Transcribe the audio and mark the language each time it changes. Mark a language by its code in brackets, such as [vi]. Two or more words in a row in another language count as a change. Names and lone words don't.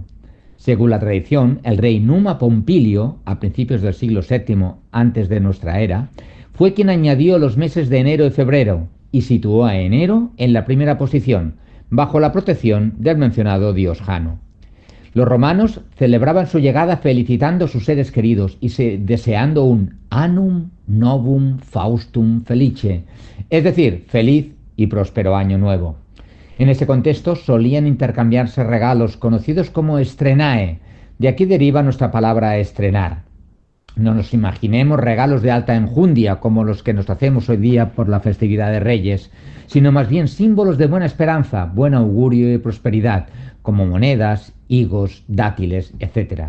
[es] Según la tradición, el rey Numa Pompilio, a principios del siglo VII antes de nuestra era, fue quien añadió los meses de enero y febrero y situó a enero en la primera posición, bajo la protección del mencionado dios Jano. Los romanos celebraban su llegada felicitando a sus seres queridos y deseando un [la] annum novum faustum felice, [es] es decir, feliz y próspero año nuevo. En ese contexto solían intercambiarse regalos conocidos como estrenae, de aquí deriva nuestra palabra estrenar. No nos imaginemos regalos de alta enjundia como los que nos hacemos hoy día por la festividad de Reyes, sino más bien símbolos de buena esperanza, buen augurio y prosperidad, como monedas, higos, dátiles, etc.